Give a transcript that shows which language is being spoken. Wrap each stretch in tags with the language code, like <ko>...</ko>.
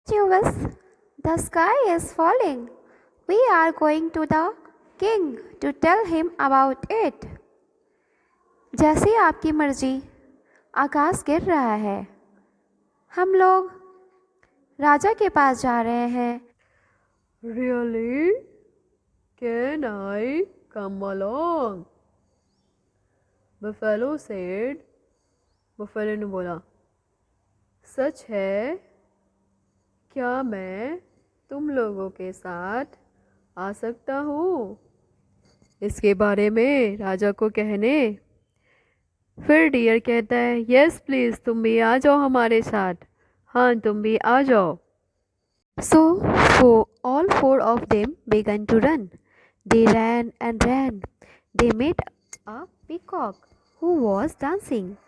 <en>Chivas, the sky is falling. We are going to the king to tell him about it.</en> <hi>जैसे आपकी मर्जी, आकाश गिर रहा है। हम लोग राजा के पास जा रहे हैं।</hi> <en>Really? Can I come along? Buffalo said.</en> <hi>Buffalo ने बोला, सच है? क्या मैं तुम लोगों के साथ आ सकता हूँ? इसके बारे में राजा को कहने। फिर डियर कहता है,</hi> <en>yes please,</en> <hi>तुम भी आ जाओ हमारे साथ। हाँ, तुम भी आ जाओ।</hi> <en>So, all four of them began to run. They ran and ran. They met a peacock who was dancing.</en>